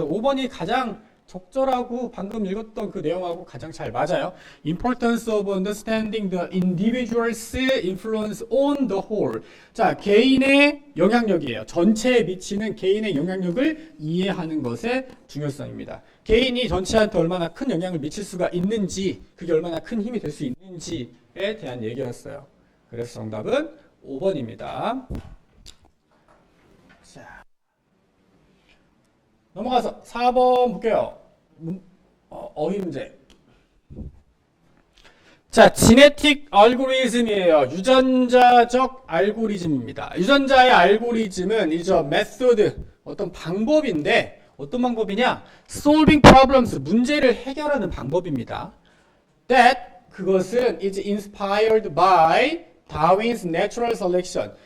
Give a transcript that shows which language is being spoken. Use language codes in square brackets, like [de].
[ko] 그래서 5번이 가장 적절하고 방금 읽었던 그 내용하고 가장 잘 맞아요. [en] Importance of understanding the individual's influence on the whole. [ko] 자, 개인의 영향력이에요. 전체에 미치는 개인의 영향력을 이해하는 것의 중요성입니다. 개인이 전체한테 얼마나 큰 영향을 미칠 수가 있는지, 그게 얼마나 큰 힘이 될 수 있는지에 대한 얘기였어요. 그래서 정답은 5번입니다. 자, 넘어가서 4번 볼게요. 어휘 문제. 자, 지네틱 알고리즘이에요. 유전자적 알고리즘입니다. 유전자의 알고리즘은 이죠 메소드, 어떤 방법인데 어떤 방법이냐? [en] solving problems, [ko] 문제를 해결하는 방법입니다. [en] that, [ko] 그것은 [en] is inspired by Darwin's natural selection.